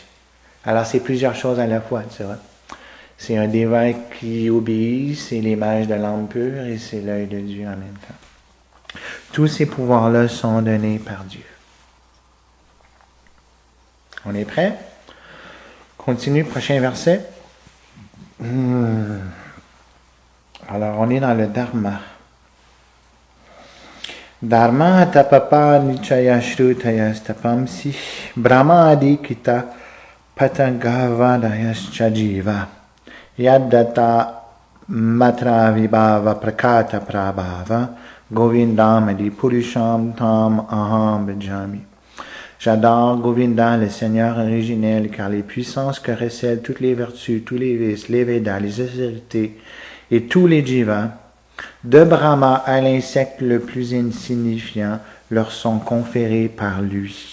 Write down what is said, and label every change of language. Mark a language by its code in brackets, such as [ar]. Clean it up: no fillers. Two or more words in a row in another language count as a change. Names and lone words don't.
[fr] Alors, c'est plusieurs choses à la fois, tu vois. C'est un déva qui obéit, c'est l'image de l'âme pure et c'est l'œil de Dieu en même temps. Tous ces pouvoirs-là sont donnés par Dieu. On est prêt? Continue, prochain verset. Alors, on est dans le Dharma. [sa] Dharma tapapa nichaya shrutayas tapamsi brahma adikita patangavadayas chajiva yaddata matra vibhava prakata prabhava Govindam adi purusham tam aham bhajami. [fr] J'adore Govinda, le Seigneur originel, car les puissances que recèlent toutes les vertus, tous les vices, les Védas, les austérités et tous les jivas, de Brahma à l'insecte le plus insignifiant, leur sont conférés par lui.